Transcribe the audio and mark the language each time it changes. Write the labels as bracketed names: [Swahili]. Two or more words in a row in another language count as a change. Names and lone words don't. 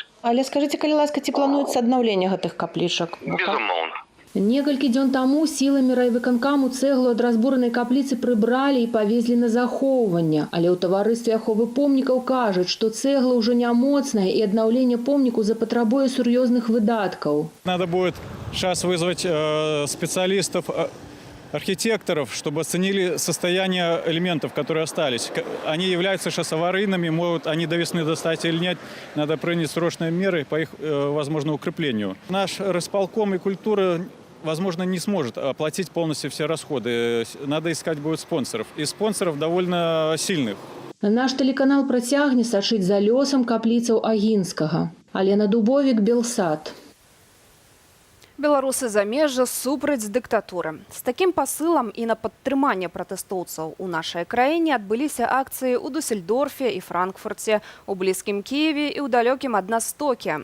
[Belarusian] Але скажыце, калі ласка, ці плануецца аднаўленне гэтых каплічак? Безумоўна. Некалькі дзён таму сіламі райвыканкаму цэглу ад разбуранай капліцы прыбралі і павезлі на захоўванне. Але ў таварыстве аховы помнікаў кажуць, што цэгла ўжо не моцная і аднаўленне помніку запатрабуе сур'ёзных выдаткаў. [Russian] Надо будет сейчас вызвать специалистов, архитекторов, чтобы оценили состояние элементов, которые остались. Они являются сейчас аварийными, могут они до весны достать или нет. Надо принять срочные меры по их, возможно, укреплению. Наш райисполком и культура, возможно, не сможет оплатить полностью все расходы. Надо искать будет спонсоров. И спонсоров довольно сильных. [Belarusian] Наш тэлеканал працягне сачыць за лёсам капліцаў агінскага. Алена Дубовік, Белсат. Беларусы замежжа супраць дыктатуры. З такім пасылам і на падтрыманне пратэстоўцаў у нашай краіне адбыліся акцыі ў Дусельдорфе і Франкфурце, у блізкім Кіеве і ў далёкім ад нас Токі.